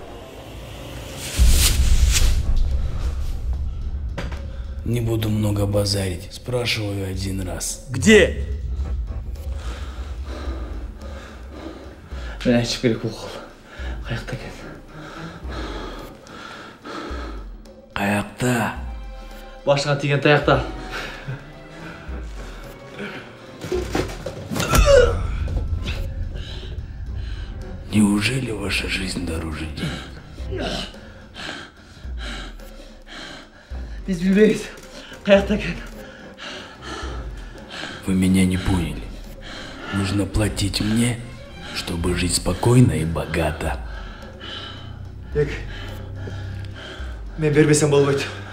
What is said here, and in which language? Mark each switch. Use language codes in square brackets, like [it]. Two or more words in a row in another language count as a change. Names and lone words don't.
[ru] Не буду много базарить, спрашиваю один раз. Где? [kk] Мен айтып керек бұл қол. Қаяқта екен? Қаяқта? Башыңа тиген таяқта. [ru] Неужели ваша жизнь дороже денег? [kk] Біз білмейміз. Қаяқта екен? [ru] Вы меня не поняли. Нужно платить мне, чтобы жить спокойно и богато. [kk] Бек, мен бермесем болмайды.